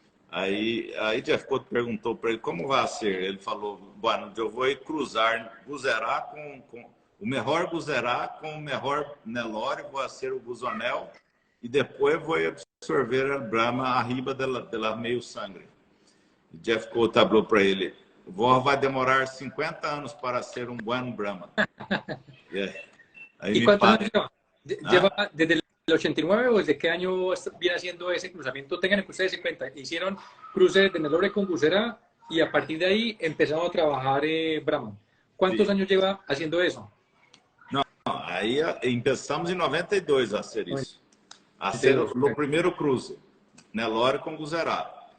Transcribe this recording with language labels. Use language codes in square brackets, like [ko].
[pt] Aí Jeff Couto perguntou para ele como vai ser. Ele falou, bueno, eu vou cruzar Guzerá com o melhor Guzerá com o melhor Nelore, vou ser o Guzonel e depois vou absorver a Brahma arriba dela meio sangue. E Jeff Couto falou para ele, vó vai demorar 50 anos para ser um bom Brahma. [es] ¿Y cuántos años lleva? ¿Lleva desde el 89 o desde qué año viene haciendo ese cruzamiento? Tengan en ustedes en cuenta, hicieron cruces de Nelore con Guzerá y a partir de ahí empezaron a trabajar Brahma. ¿Cuántos años lleva haciendo eso? [pt] Não, aí começamos em 92 a hacer isso. A hacer o primeiro cruze, Nelore com Guzerá.